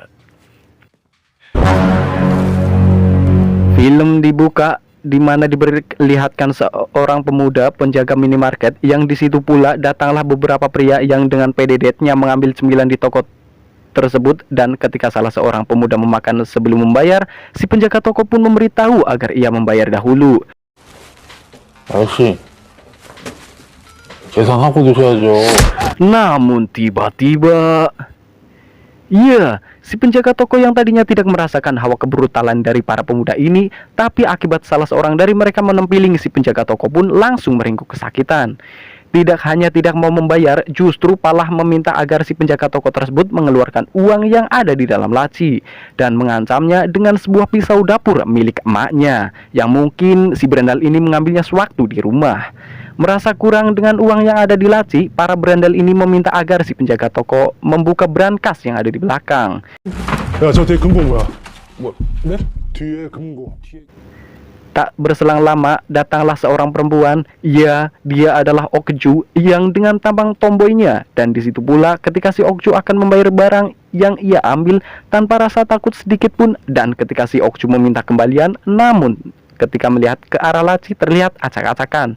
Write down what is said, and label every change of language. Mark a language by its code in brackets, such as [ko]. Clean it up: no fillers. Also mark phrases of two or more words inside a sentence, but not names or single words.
[id] Film dibuka di mana diperlihatkan seorang pemuda penjaga minimarket yang di situ pula datanglah beberapa pria yang dengan PDD-nya mengambil cemilan di toko tersebut, dan ketika salah seorang pemuda memakan sebelum membayar, si penjaga toko pun memberitahu agar ia membayar dahulu. [ko] 아저씨, 계산하고 드셔야죠. [id] Namun tiba-tiba, iya, si penjaga toko yang tadinya tidak merasakan hawa kebrutalan dari para pemuda ini, tapi akibat salah seorang dari mereka menempiling si penjaga toko pun langsung meringkuk kesakitan. Tidak hanya tidak mau membayar, justru malah meminta agar si penjaga toko tersebut mengeluarkan uang yang ada di dalam laci dan mengancamnya dengan sebuah pisau dapur milik emaknya, yang mungkin si berandal ini mengambilnya sewaktu di rumah. Merasa kurang dengan uang yang ada di laci, para berandal ini meminta agar si penjaga toko membuka brankas yang ada di belakang. [ko] 야, 저 뒤에 금고 뭐야? 뭐, 네? 뒤에 금고. [id] Tak berselang lama, datanglah seorang perempuan. Ya, dia adalah Okju yang dengan tampang tomboynya. Dan di situ pula ketika si Okju akan membayar barang yang ia ambil tanpa rasa takut sedikit pun. Dan ketika si Okju meminta kembalian, namun ketika melihat ke arah laci terlihat acak-acakan.